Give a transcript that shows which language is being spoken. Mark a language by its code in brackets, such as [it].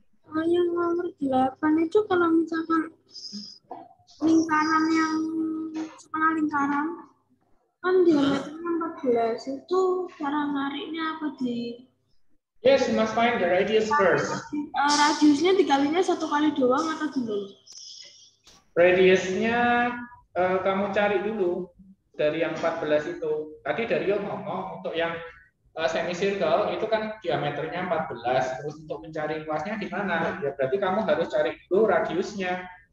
[id] Yang nomor 8 itu kalau misalkan lingkaran yang setengah lingkaran kan diameternya 14 itu cara nariknya apa di? [en] Yes, you must find the radius first. [id] Radiusnya dikalinya 1 kali doang atau gimana? Radiusnya kamu cari dulu dari yang 14 itu. Tadi Dario ngomong untuk yang semicircle itu kan diameternya 14. Terus untuk mencari luasnya gimana? Ya berarti kamu harus cari dulu radiusnya.